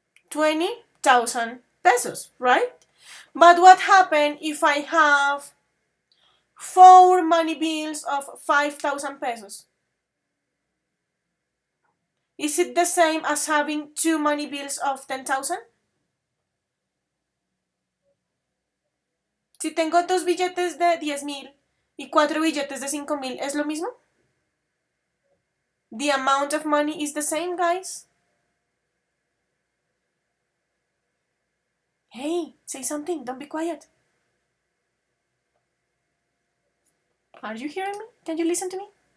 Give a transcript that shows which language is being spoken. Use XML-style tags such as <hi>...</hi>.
<en>20,000 pesos, right? But what happens if I have four money bills of 5,000 pesos? Is it the same as having two money bills of 10,000?</en> <es>Si tengo dos billetes de 10,000 y cuatro billetes de 5,000, ¿es lo mismo?</es> <en>The amount of money is the same, guys. Hey, say something, don't be quiet. Are you hearing me? Can you listen to me?</en>